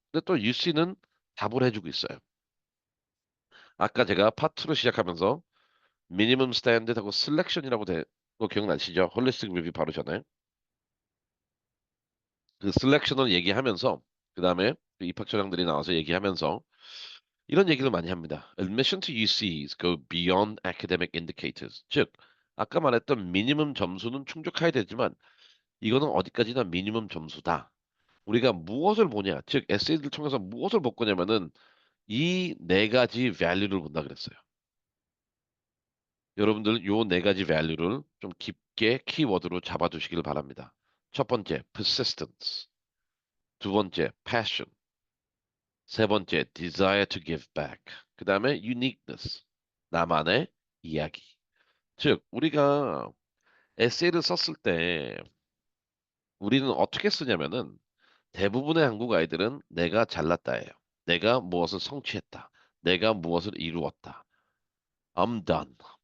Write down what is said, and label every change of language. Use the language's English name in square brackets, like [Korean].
[Korean] 근데 또 UC는 답을 해주고 있어요. 아까 제가 파트로 시작하면서 미니멈 스탠드하고 셀렉션이라고 거 기억나시죠? 홀리스틱 리뷰 바로 전에 그 셀렉션을 얘기하면서 그 다음에 그 입학처장들이 나와서 얘기하면서 이런 얘기를 많이 합니다. [English] Admission to UCs go beyond academic indicators. [Korean] 즉, 아까 말했던 미니멈 점수는 충족해야 되지만 이거는 어디까지나 미니멈 점수다. 우리가 무엇을 보냐, 즉 에세이를 통해서 무엇을 볼 거냐면은 이 네 가지 value를 본다 그랬어요. 여러분들 요 네 가지 value를 좀 깊게 키워드로 잡아두시길 바랍니다. 첫 번째, persistence. 두 번째, passion. 세 번째, desire to give back. 그 다음에 uniqueness. 나만의 이야기. 즉, 우리가 에세이를 썼을 때 우리는 어떻게 쓰냐면은 대부분의 한국 아이들은 내가 잘났다예요. 내가 무엇을 성취했다. 내가 무엇을 이루었다. [English] I'm done.